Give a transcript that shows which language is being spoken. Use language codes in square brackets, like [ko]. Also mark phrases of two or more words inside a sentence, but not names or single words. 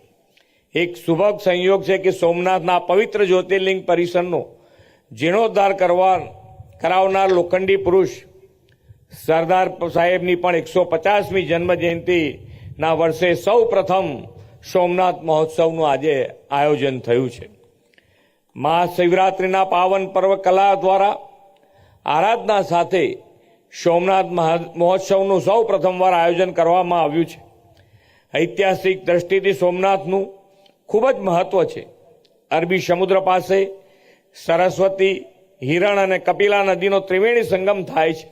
[gu] એક સુભગ સંયોગ છે કે સોમનાથના પવિત્ર જ્યોતિર્લિંગ પરિસરનો જીર્ણોદ્ધાર કરાવનાર લોખંડી પુરુષ સરદાર સાહેબની પણ 150મી જન્મ જયંતીના વર્ષે સૌ પ્રથમ સોમનાથ મહોત્સવનું આજે આયોજન થયું છે। મહાશિવરાત્રિના પાવન પર્વ કલા દ્વારા આરાધના સાથે સોમનાથ महोत्सवનું સૌ પ્રથમવાર આયોજન કરવામાં આવ્યું છે। ઐતિહાસિક દ્રષ્ટિથી સોમનાથનું ખૂબ જ મહત્વ છે। અરબી સમુદ્ર પાસે સરસ્વતી, હિરણ અને કપિલા નદીનો ત્રિવેણી સંગમ થાય છે।